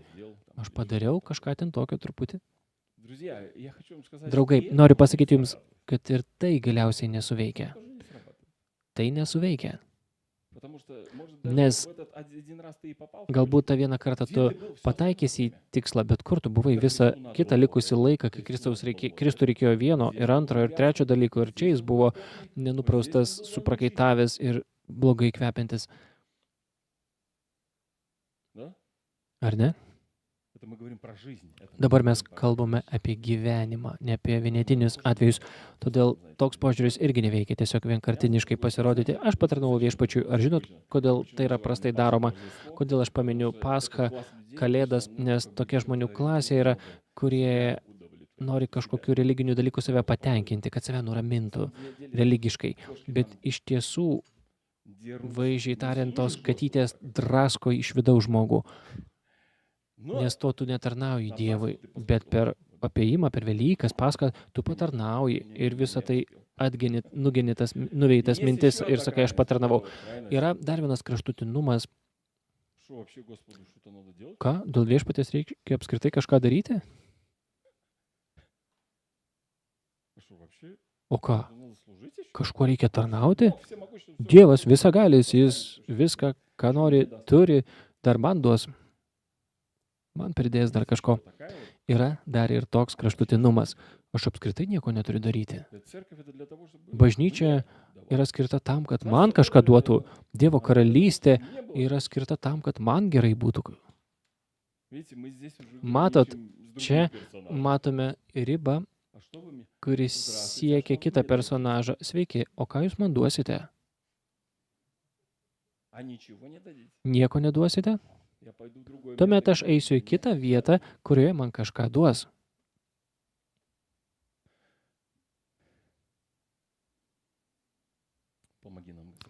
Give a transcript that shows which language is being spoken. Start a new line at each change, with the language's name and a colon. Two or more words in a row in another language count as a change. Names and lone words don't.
Russian: сделал, там,
Lithuanian: aš
Russian: или
Lithuanian: padariau
Russian: что-то.
Lithuanian: kažką ten tokio truputį.
Russian: Друзья, я хочу вам сказать,
Lithuanian: Draugai,
Russian: что и
Lithuanian: noriu
Russian: это
Lithuanian: pasakyti
Russian: не
Lithuanian: jums, kad ir tai galiausiai nesuveikia.
Russian: тоже не срабатывает.
Lithuanian: Tai nesuveikia.
Russian: Потому что, может, даже
Lithuanian: Nes
Russian: в этот один раз ты и попал в
Lithuanian: galbūt tą vieną kartą
Russian: Где
Lithuanian: tu
Russian: ты был всё
Lithuanian: pataikysi į
Russian: остальное время?
Lithuanian: tikslą, bet kur tu buvai visą kitą likusį laiką, kai Kristui reikėjo vieno ir antro ir trečio dalyko, ir čia jis buvo nenupraustas, suprakaitavęs ir blogai kvepiantis.
Russian: Да?
Lithuanian: Ar ne?
Russian: Это мы говорим про жизнь. Это мы
Lithuanian: Dabar
Russian: говорим
Lithuanian: mes
Russian: про
Lithuanian: kalbame apie gyvenimą, ne apie vienetinius atvejus. Todėl toks požiūris irgi neveikia, tiesiog vienkartiniškai pasirodyti. Aš patarnavau viešpačiui. Ar žinot, kodėl tai yra prastai daroma? Kodėl aš paminiu Paschą, Kalėdas, nes tokia žmonių klasė yra, kurie nori kažkokių religinių dalykų save patenkinti, kad save nuramintų religiškai. Bet iš tiesų, vaizdžiai tariant, tos katytės drasko iš vidaus žmogų, nes to tu netarnauji Dievui, bet per apėjimą, per Velykas, Paschą, tu patarnauji ir visą tai nugeni tas nuveitas mintis ir sakai, aš patarnavau. Yra dar vienas kraštutinumas.
Russian: Что вообще Господу что-то надо делать?
Lithuanian: Ką? Dėl viešpaties reikia apskritai kažką daryti?
Russian: Что вообще
Lithuanian: O ką?
Russian: Надо служить еще.
Lithuanian: Kažkuo reikia tarnauti?
Russian: Бог всемогущий, всё
Lithuanian: Dievas
Russian: может.
Lithuanian: visagalis, jis viską, ką nori, turi, dar man duos. Man pridės dar kažko.
Russian: Такая вот.
Lithuanian: Yra dar ir toks kraštutinumas. Aš apskritai nieko neturiu daryti.
Russian: Церковь это для того, чтобы
Lithuanian: Bažnyčia
Russian: давать.
Lithuanian: yra skirta tam, kad man kažką duotų. Dievo karalystė
Russian: Не было.
Lithuanian: yra skirta tam, kad man gerai būtų.
Russian: Видите, мы здесь уже
Lithuanian: Matot,
Russian: граничим с другим
Lithuanian: čia
Russian: персонажем.
Lithuanian: matome ribą,
Russian: А что вы мне?
Lithuanian: kuris siekia kitą personažą. Sveiki, o ką jūs man duosite?
Russian: А ничего не дадите?
Lithuanian: Nieko neduosite?
Russian: Я пойду в другое
Lithuanian: Tuomet
Russian: место,
Lithuanian: aš
Russian: где
Lithuanian: eisiu į
Russian: мне
Lithuanian: kitą vietą, kurioje man kažką duos.
Russian: Помоги нам, Господь.